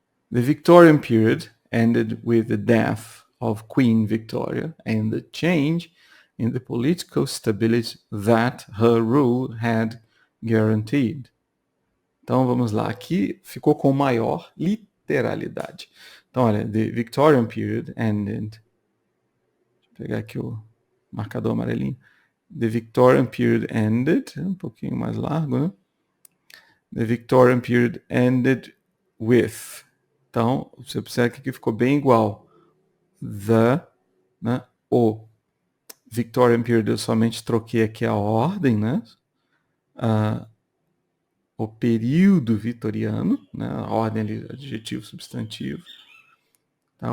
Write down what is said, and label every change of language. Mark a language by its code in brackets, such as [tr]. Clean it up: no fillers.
[en] The Victorian period ended with the death of Queen Victoria and the change in the political stability that her rule had guaranteed. [pt] Então vamos lá, aqui ficou com maior literalidade. Então olha, [en] the Victorian period ended. [pt] Deixa eu pegar aqui o marcador amarelinho. [en] The Victorian period ended, [pt] um pouquinho mais largo, né? [en] The Victorian period ended with. [pt] Então, você observa que aqui ficou bem igual. The, né? O Victorian period eu somente troquei aqui a ordem, né? O período vitoriano, né? A ordem ali, adjetivo, substantivo. Tá?